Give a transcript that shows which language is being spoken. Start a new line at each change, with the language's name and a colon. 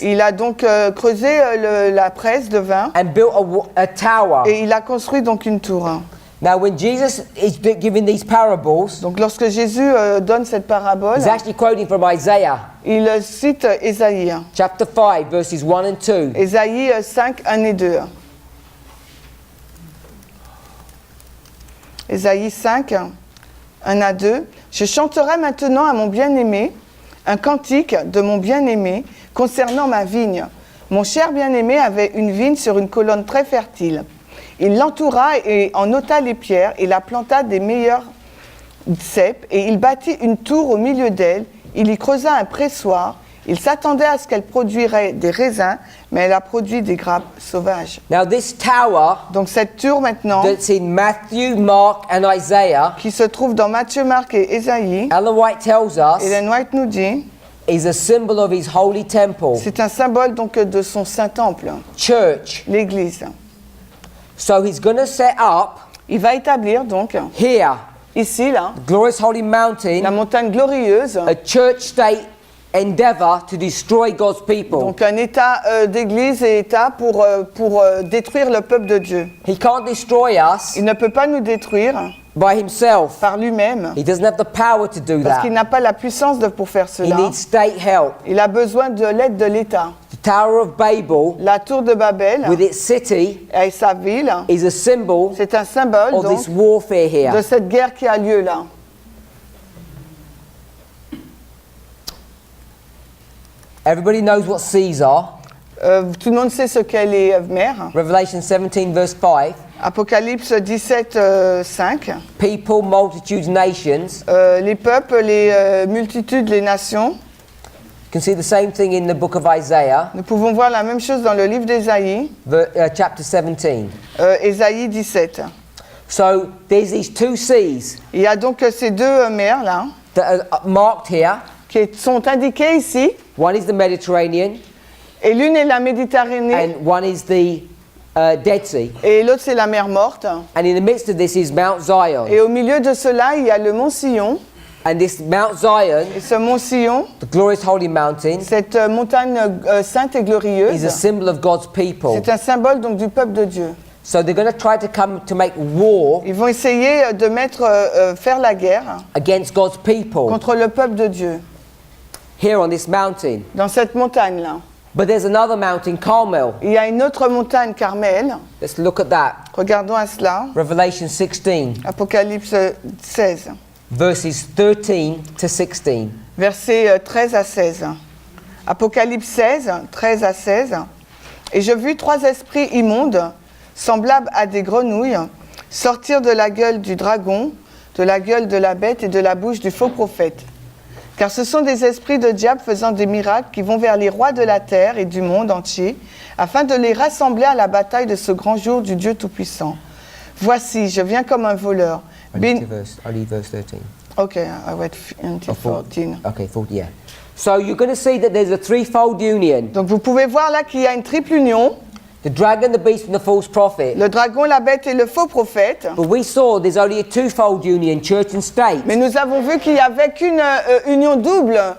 French: Il a donc creusé la presse de vin
English: and built a tower.
French: et il a construit donc une tour.
English: Now, when Jesus is giving these parables,
French: Donc lorsque Jésus donne cette parabole,
English: he's actually quoting from Isaiah
French: il cite Ésaïe.
English: chapter 5, verses 1 and 2.
French: Ésaïe 5, 1 et 2. Ésaïe 5, 1 à 2. Je chanterai maintenant à mon bien-aimé un cantique de mon bien-aimé concernant ma vigne. Mon cher bien-aimé avait une vigne sur une colonne très fertile. Il l'entoura et en ôta les pierres et la planta des meilleurs cèpes et il bâtit une tour au milieu d'elle. Il y creusa un pressoir. Il s'attendait à ce qu'elle produirait des raisins, mais elle a produit des grappes sauvages.
English: Now, this tower
French: Donc cette tour maintenant,
English: that's in Matthew, Mark, and Isaiah,
French: qui se trouve dans Matthieu, Marc et Ésaïe,
English: Ellen White tells us
French: Ellen White nous dit
English: is a symbol of his holy temple,
French: C'est un symbole donc de son saint temple,
English: church.
French: l'Église.
English: So he's going to set up
French: Il va établir donc
English: here,
French: ici, là,
English: glorious holy
French: la
English: mountain,
French: montagne glorieuse,
English: a church-state endeavor to destroy God's people.
French: donc un état d'église et état pour détruire le peuple de Dieu.
English: He can't destroy us
French: Il ne peut pas nous détruire
English: by himself.
French: par lui-même
English: He doesn't have the power to do
French: parce qu'il
English: that.
French: n'a pas la puissance pour faire
English: He
French: cela.
English: needs state help.
French: Il a besoin de l'aide de l'État.
English: The Tower of Babel,
French: La tour de Babel
English: with its city,
French: et sa ville,
English: is a symbol
French: c'est un symbole
English: of
French: donc,
English: this warfare
French: de
English: here.
French: cette guerre qui a lieu là.
English: Everybody knows what seas are.
French: Tout le monde sait ce qu'est les mers.
English: Revelation 17, verse 5.
French: Apocalypse 17, 5.
English: People, multitudes, nations.
French: Les peuples, les multitudes, les nations.
English: You can see the same thing in the book of Isaiah,
French: Nous pouvons voir la même chose dans le livre d'Ésaïe,
English: chapter 17.
French: Ésaïe 17.
English: So there's these two seas
French: Il y a donc ces deux mers là
English: that are marked here.
French: qui sont indiquées ici.
English: One is the Mediterranean
French: Et l'une est la Méditerranée
English: and one is the Dead Sea.
French: et l'autre c'est la mer Morte.
English: And in the midst of this is Mount Zion.
French: Et au milieu de cela, il y a le mont Sion.
English: And this Mount Zion,
French: Et ce mont Sion,
English: the glorious holy mountain,
French: cette montagne sainte et
English: is a
French: glorieuse,
English: symbol of God's people.
French: c'est un symbole donc du peuple de Dieu.
English: So they're going to try to come to make war
French: Ils vont essayer de faire la guerre
English: against God's people
French: contre le peuple de Dieu
English: here on this mountain.
French: dans cette montagne-là.
English: But there's another mountain, Carmel.
French: Il y a une autre montagne, Carmel.
English: Let's look at that.
French: Regardons à cela.
English: Revelation 16,
French: Apocalypse 16,
English: verses 13 to 16.
French: versets 13 à 16. Apocalypse 16, 13 à 16. Et je vis 3 esprits immondes, semblables à des grenouilles, sortir de la gueule du dragon, de la gueule de la bête et de la bouche du faux prophète. Car ce sont des esprits de diable faisant des miracles qui vont vers les rois de la terre et du monde entier, afin de les rassembler à la bataille de ce grand jour du Dieu Tout-Puissant. Voici, je viens comme un voleur.
English: Only verse 13. Okay, I wait until 14. Okay, 40, yeah. So you're going to see that there's a threefold union.
French: Donc vous pouvez voir là qu'il y a une triple union,
English: The dragon, the beast and the false prophet.
French: le dragon, la bête et le faux prophète.
English: But we saw there's only a twofold union, church and state.
French: Mais nous avons vu qu'il n'y avait qu'une union double,